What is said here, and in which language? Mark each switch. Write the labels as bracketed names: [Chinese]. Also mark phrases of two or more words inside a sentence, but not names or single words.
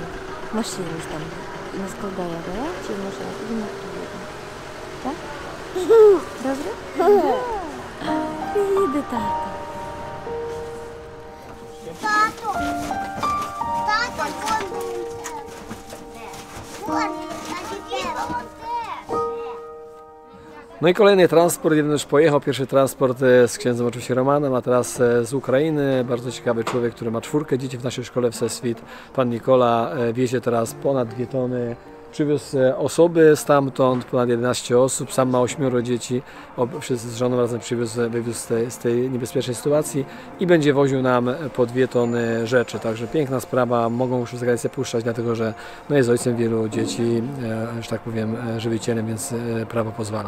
[Ukrainian] Машину там не складає, да? Чи може він не приїде? Так? Добре? Приїде тато. Тато! Тато, [Polish] No i kolejny transport, jeden już pojechał, pierwszy transport z księdzem oczywiście Romanem, a teraz z Ukrainy, bardzo ciekawy człowiek, który ma 4 dzieci w naszej szkole w Seswit, pan Nikola, wiezie teraz ponad 2 tony, przywiózł osoby stamtąd, ponad 11 osób, sam ma 8 dzieci, z żoną razem wywiózł z tej niebezpiecznej sytuacji i będzie woził nam po 2 tony rzeczy, także piękna sprawa, mogą już za granicę puszczać, dlatego że no jest ojcem wielu dzieci, że tak powiem żywicielem, więc prawo pozwala.